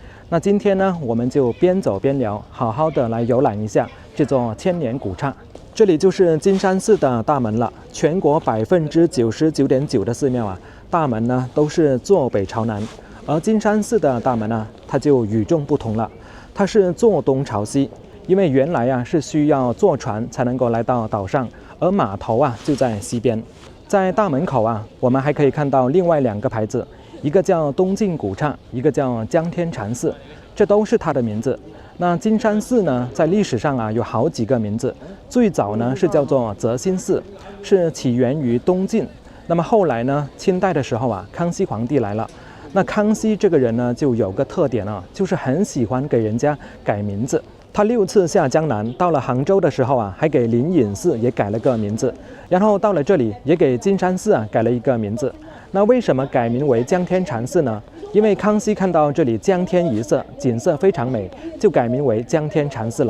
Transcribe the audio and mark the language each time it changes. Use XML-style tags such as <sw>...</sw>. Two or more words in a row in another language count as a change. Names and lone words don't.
<zh>那今天呢，我們就邊走邊聊，好好的來遊覽一下這座千年古剎。這裡就是金山寺的大門了，全國99.9%的寺廟大門呢都是坐北朝南，而金山寺的大门它就與眾不同了，它是坐東朝西。因為原來是需要坐船才能夠來到島上，而碼頭就在西邊。在大門口我們還可以看到另外2個牌子，一個叫東晉古剎，一個叫江天禪寺，這都是它的名字。那金山寺呢，在歷史上有好幾個名字，最早呢是叫做澤心寺，是起源於東晉。那麼後來呢，清代的時候康熙皇帝來了，那康熙這個人呢就有個特點就是很喜歡給人家改名字。他6次下江南，到了杭州的时候還給靈隱寺也改了個名字，然後到了這裡也給金山寺改了一個名字。那為什麼改名為江天禪寺呢？因為康熙看到這裡江天一色，景色非常美，就改名為江天禪寺了。</zh>